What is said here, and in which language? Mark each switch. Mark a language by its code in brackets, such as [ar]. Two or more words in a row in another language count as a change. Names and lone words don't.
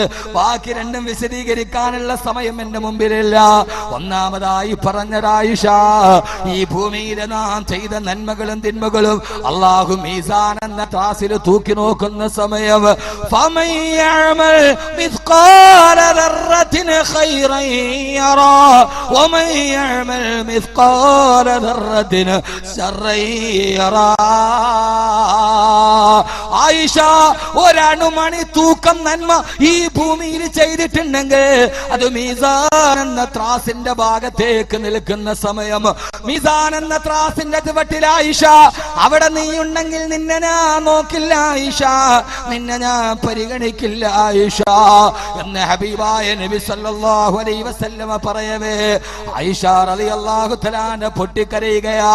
[ml] ബാക്കി രണ്ടും വിശദീകരിക്കാനുള്ള സമയം എന്റെ മുമ്പിലില്ല. ഒന്നാമതായി പറഞ്ഞത് ആയിഷ, ഈ ഭൂമിയിൽ നാം ചെയ്ത നന്മകളും തിന്മകളും അല്ലാഹു മീസാൻ എന്ന ത്രാസിൽ തൂക്കി നോക്കുന്ന സമയം [ar] فمن يعمل مثقال ذرة خيرا يرى ومن يعمل مثقال ذرة شرا يرى. [ml] ആയിഷ, ഒരണുമണി തൂക്കം നന്മ ഈ ഭൂമിയിൽ ചെയ്തിട്ടുണ്ടെങ്കിൽ അത് മീസാൻ എന്ന ത്രാസിന്റെ ഭാഗത്തേക്ക് നിൽക്കുന്ന സമയം, മീസാൻ എന്ന ത്രാസിന്റെ ചുവട്ടിൽ ആയിഷ, അവിടെ നീ ഉണ്ടെങ്കിൽ നിന്നെ ഞാൻ നോക്കില്ല ആയിഷ, നിന്നെ ഞാൻ പരിഗണിക്കില്ല ആയിഷ എന്ന് ഹബീബായ നബി [ar] صلى الله عليه وسلم [ml] പറയവേ ആയിഷ [ar] رضي الله تعالى [ml] പൊട്ടിക്കരയുകയാ.